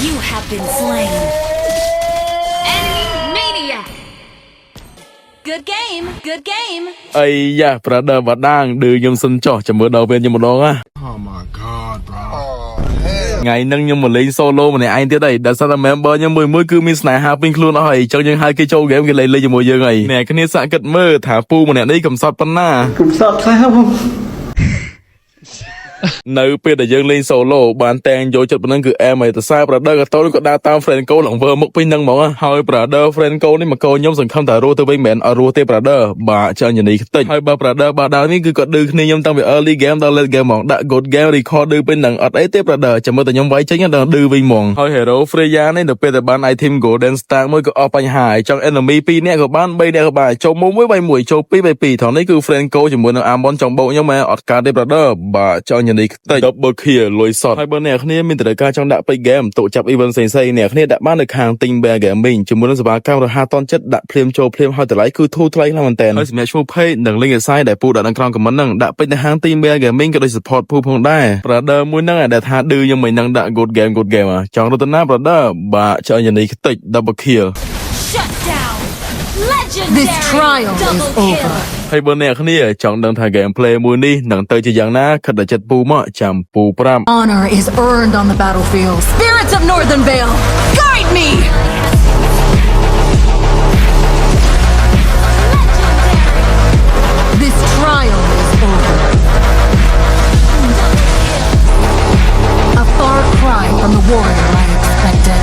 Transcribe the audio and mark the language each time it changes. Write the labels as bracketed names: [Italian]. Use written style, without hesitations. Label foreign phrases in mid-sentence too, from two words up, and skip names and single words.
[English] have been slain. Enemy maniac. Good game. Good game. [Khmer] អីយ៉ា brother បាដាងឌឺខ្ញុំសិនចោះចាំមើលដល់ពេលខ្ញុំម្ដងណា [English] Oh my god, bro. [Khmer] ថ្ងៃហ្នឹងខ្ញុំមកលេង solo ម្នាក់ឯងទៀតហើយដែលសារតែ member ខ្ញុំមួយគឺមានស្នេហាពេញខ្លួនអស់ហើយអញ្ចឹងយើងហៅគេចូល game គេលេងជាមួយយើងហើយអ្នកគ្នាសាកគិតមើលថាពូម្នាក់នេះកំសត់ប៉ុណ្ណា នៅពេលដែលយើងលេង solo បានតែងយកចិត្តប៉ុណ្ណឹងគឺអែមហើយតើសារ brother ក៏តូនក៏ដើរតាម [English] friend code [Khmer] ឡើង វើមុខពេញហ្នឹងហ្មងហើយ [English] brother friend code [Khmer] នេះមកកោខ្ញុំសង្ឃឹមថារស់ទៅវិញមិនអត់រស់ទេ brother បាទចាញ់នេះខ្ទេចហើយបើ brother បាទដើរនេះគឺក៏ឌឺគ្នាខ្ញុំតាំងពី [English] early game [Khmer] ដល់ [English] late game [Khmer] ហ្មងដាក់ [English] good game record [Khmer] ឌឺពេញហ្នឹងអត់អីទេ brother ចាំ មើលតែខ្ញុំវាយចេញដល់ឌឺវិញហ្មងហើយ hero Freya នេះនៅពេលដែលបាន [English] item golden star [Khmer] មួយក៏អស់បញ្ហាហើយចង់ enemy 2នាក់ក៏បាន3នាក់ក៏បានចូល1បាយ1ចូល2 បាយ2ថងនេះគឺ [English] friend code [Khmer] ជាមួយនឹង Amon ចង់បោកខ្ញុំអត់កើតទេ brother បាទចាញ់នេះខ្ទេច [English] double kill [Khmer] លុយសតហើយបើអ្នកគ្នាមានត្រូវការចង់ដាក់ពេជ្រ game តូចាប់ event ផ្សេងៗអ្នកគ្នាដាក់បាននៅខាង Ting Bear Gaming ជាមួយនឹងសេវាកម្មរហ័សទាន់ចិត្តដាក់ភ្លាមចូលភ្លាមហើយតម្លៃគឺធូរថ្លៃខ្លាំងមែនតើហើយសម្រាប់ឈ្មោះ page និង link អាសាយដែលពូដាក់នៅក្រោម comment ហ្នឹងដាក់ពេជ្រនៅហាង Ting Bear Gaming ក៏ដូច support ពូផងដែរ brother មួយហ្នឹងដែលថាឌឺខ្ញុំមិនហ្នឹងដាក់ [English] good game [Khmer] ចង់រត់ទៅណា brother បាទចាញ់នេះខ្ទេច [English] double kill Shut down. Legendary. This trial is Double over. kill. [Khmer] ហើយបើអ្នកគ្នាចង់ដឹងថា gameplay មួយនេះនឹងទៅជាយ៉ាងណាខិតតែចិត្តពូមកចាំពូប្រាប់ [English] Honor is earned on the battlefield. Spirits of Northern Vale, guide me! This trial is over. A far cry from the warrior I expected.